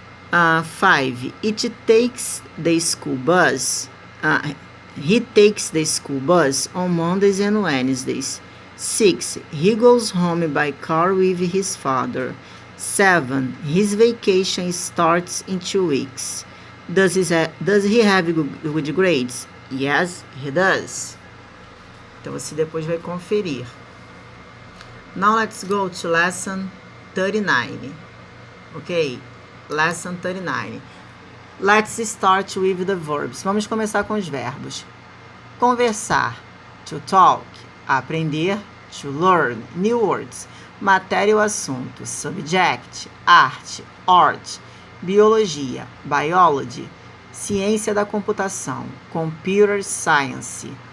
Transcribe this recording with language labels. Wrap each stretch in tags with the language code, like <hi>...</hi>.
<en>5, he takes the school bus on Mondays and Wednesdays. 6, he goes home by car with his father. 7, his vacation starts in 2 weeks. Does he have good grades? Yes, he does.</en> <pt>Então você depois vai conferir.</pt> <en>Now let's go to lesson 39. Ok? Lesson 39. Let's start with the verbs.</en> <pt>Vamos começar com os verbos.</pt> <en>Conversar, to talk. Aprender, to learn. New words.</en> <pt>Matéria ou assunto. Subject, arte, art. Biologia, biology. Ciência da computação, computer science.</pt>